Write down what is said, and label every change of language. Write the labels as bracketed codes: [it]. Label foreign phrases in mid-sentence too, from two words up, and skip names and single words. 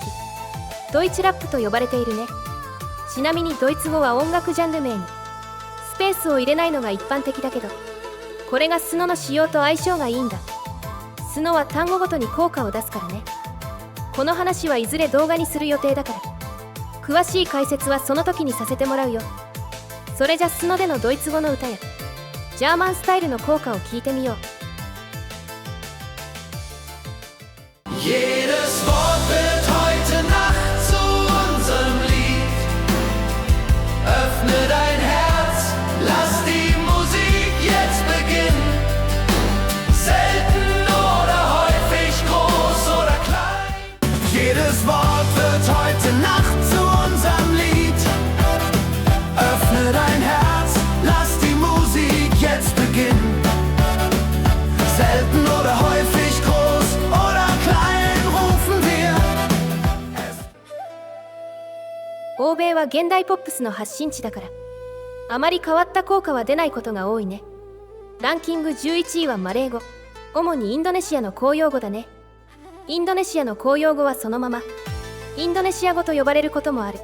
[ja] ドイツラップと呼ばれているね。ちなみにドイツ語は音楽ジャンル名にスペースを入れないのが一般的だけど、これがスノの仕様と相性がいいんだ。スノは単語ごとに効果を出すからね。この話はいずれ動画にする予定だから、詳しい解説はその時にさせてもらうよ。それじゃスノでのドイツ語の歌やジャーマンスタイルの効果を聞いてみよう。 [de] Jedes Wort wird heute Nacht zu unserem Lied. Öffne dein Herz, lass die Musik jetzt beginnen. Selten oder häufig, groß oder klein. Jedes Wort wird heute Nacht zu unserem Lied. Öffne dein Herz, lass die Musik jetzt beginnen. Selten oder häufig, groß oder klein rufen wir. [ja] 欧米は現代ポップスの発信地だから、あまり変わった効果は出ないことが多いね。ランキング11位はマレー語。主にインドネシアの公用語だね。インドネシアの公用語はそのままインドネシア語と呼ばれることもある。